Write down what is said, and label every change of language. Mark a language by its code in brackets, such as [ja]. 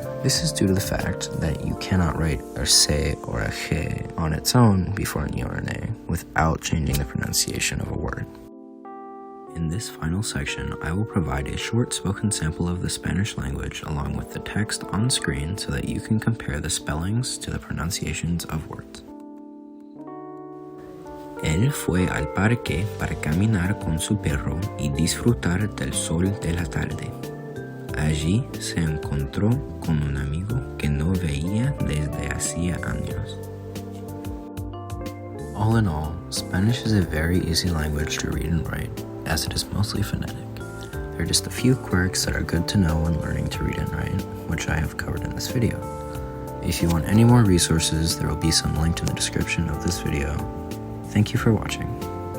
[en] This is due to the fact that you cannot write a C or a G on its own before an I or an A without changing the pronunciation of a word. In this final section, I will provide a short spoken sample of the Spanish language along with the text on screen so that you can compare the spellings to the pronunciations of words. [es] Él fue al parque para caminar con su perro y disfrutar del sol de la tarde. Allí se encontró con un amigo que no veía desde hacía años. [en] All in all, Spanish is a very easy language to read and write, as it is mostly phonetic. There are just a few quirks that are good to know when learning to read and write, which I have covered in this video. If you want any more resources, there will be some linked in the description of this video. Thank you for watching.